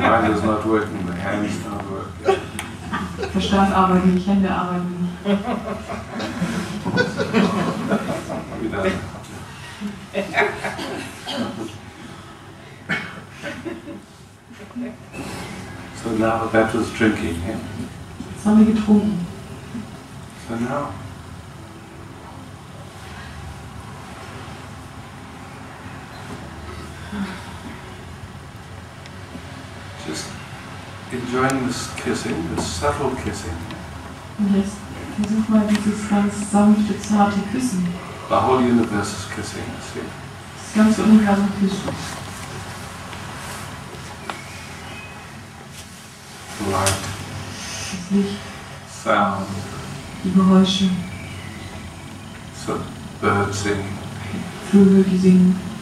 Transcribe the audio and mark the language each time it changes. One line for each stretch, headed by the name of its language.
English: Mind is not working, the hands don't work.
German: Verstand arbeitet nicht, Hände arbeiten nicht.
English: We don't know. So now that was drinking, yeah?
German: Jetzt haben wir getrunken.
English: So now just enjoying this kissing, this subtle kissing.
German: Und jetzt versuch mal dieses ganz sanfte, zarte Küssen.
English: The whole universe is kissing us here.
German: Das ganze Universum küsst uns.
English: Light,
German: Das Licht,
English: sound,
German: die Geräusche,
English: so birds singing,
German: Vögel, die singen,